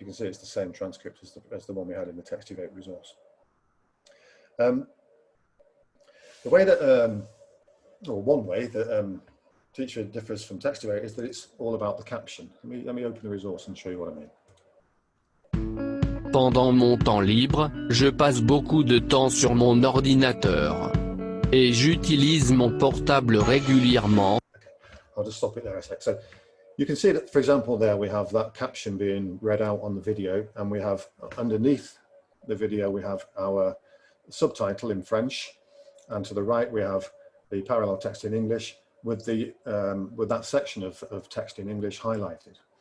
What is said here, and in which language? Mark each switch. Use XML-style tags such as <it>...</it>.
<en>You can see it's the same transcript as the one we had in the Textivate resource. The way that, or one way that TeachVid differs from Textivate is that it's all about the caption. Let me open the resource and show you what I mean.</en> <fr>Pendant mon temps libre, je passe beaucoup de temps sur mon ordinateur. Et j'utilise mon portable régulièrement.</fr> <en>Okay. I'll just stop it there a sec. So you can see that, for example, there we have that caption being read out on the video, and we have underneath the video, we have our subtitle in French, and to the right we have the parallel text in English with that section of text in English highlighted.</en>